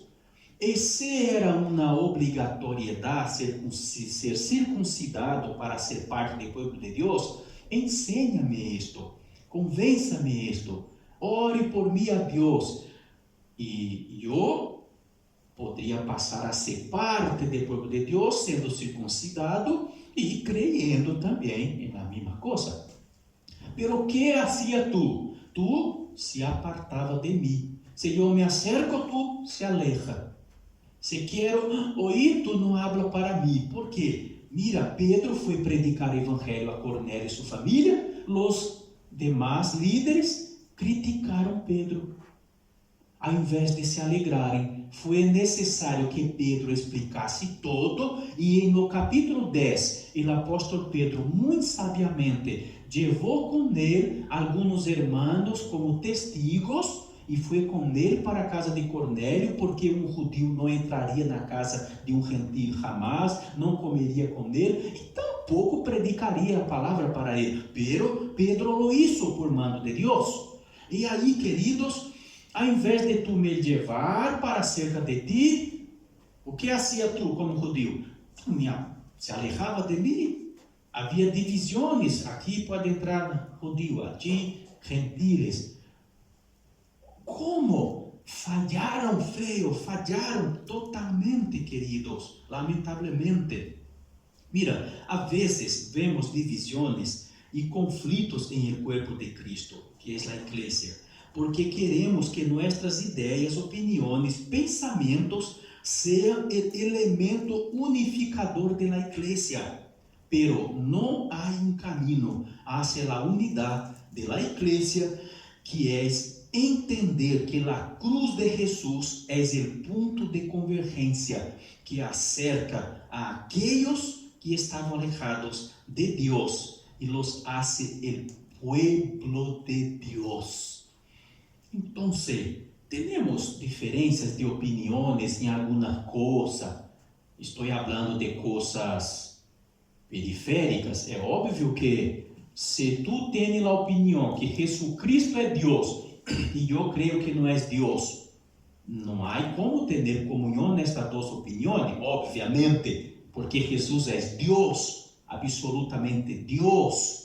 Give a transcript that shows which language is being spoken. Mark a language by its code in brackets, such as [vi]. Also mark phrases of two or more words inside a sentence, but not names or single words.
[pt] E se era uma obrigatoriedade ser circuncidado para ser parte do povo de Deus, ensina-me isto, convença-me isto, ore por mim a Deus, e eu poderia passar a ser parte do povo de Deus, sendo circuncidado e crendo também na mesma coisa. [es] Pero que hacía tu? [pt] Tu se apartava de mim. Se eu me acerco, [es] tu se aleja. [pt] Se quero oír, [es] tu não habla [pt] para mim. Por quê? Mira, Pedro foi predicar o evangelho a Cornélio e sua família. Os demais líderes criticaram Pedro. Ao invés de se alegrarem, foi necessário que Pedro explicasse todo. E no capítulo 10, o apóstolo Pedro, muito sabiamente, levou com ele alguns irmãos como testigos, e foi com ele para a casa de Cornélio, porque um judeu não entraria na casa de um gentil jamais, não comeria com ele, e tampouco predicaria a palavra para ele. [es] Pero Pedro lo hizo por mando de Deus. [pt] E aí, queridos, ao invés de tu me levar para cerca de ti, o que [es] hacía tu [pt] como judeu? Se alejava de mim. Havia divisões. Aqui pode entrar judeu, aqui gentiles. Como falharam feio, falharam totalmente, queridos, lamentavelmente. Mira, a vezes vemos divisões e conflitos em [es] el cuerpo de Cristo, [pt] que é a igreja. porque queremos que nuestras ideias, opiniões, pensamentos sejam o elemento unificador da igreja. Pero não há caminho hacia a unidade da igreja que é entender que a cruz de Jesus é o ponto de convergência que acerca a aqueles que estavam alejados de Deus e [es] los hace el pueblo [pt] de Deus. Então, temos diferenças de opiniões em alguma coisa. Estou falando de coisas periféricas. É óbvio que se tu tens a opinião que Jesucristo é Deus e eu creio que não é Deus, não há como ter comunhão nestas duas opiniões, obviamente, porque Jesus é Deus, absolutamente Deus.